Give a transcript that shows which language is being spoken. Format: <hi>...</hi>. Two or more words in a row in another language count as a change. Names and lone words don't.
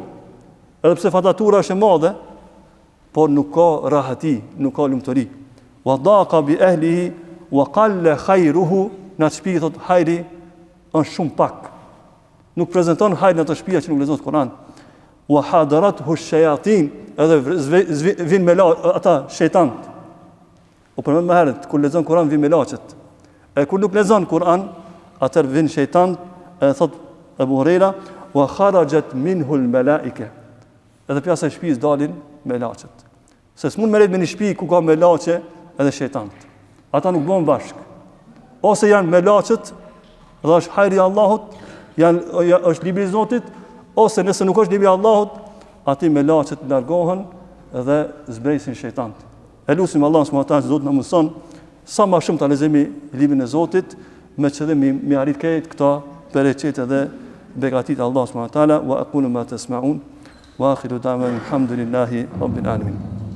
<sq>Edhe pse fatatura është e madhe, por nuk ka rahati, nuk ka lumturi.</sq> <ar>وضاق بأهله وقل خيره,</ar> <sq>në atë shtëpi thot hajri është shumë pak. Nuk prezanton hajrin ato shtëpia që nuk lexohet Kur'an.</sq> <ar>وحضرته الشياطين,</ar> <sq>edhe vin me ata shejtant. O për më herët, kur lexon Kur'an vin me laçet. E kur nuk lexon Kur'an, atër vin shejtant, thot Abu Hurajra,</sq> <ar>وخرجت منه الملائكة.</ar> <sq>Edhe pjesa e shtëpisë dalin me laçet. Se s'mund merret me një shtëpi ku ka me laçe edhe shejtant. Ata nuk bëhen bashk. Ose janë me laçet, dhe është hajri i Allahut, është libri i Zotit, ose nëse nuk është libri i Allahut, ati me laçet largohen dhe zbresin shejtant. Elusim</sq> <ar>الله سبحانه وتعالى</ar> <sq>Zot na mëson sa më shumë ta lexojmë librin e Zotit, me qëllim mi arrit këta bereqete dhe begatit</sq> <ar>الله سبحانه وتعالى. وأقول ما تسمعون وآخر دعوانا الحمد لله رب العالمين.</ar>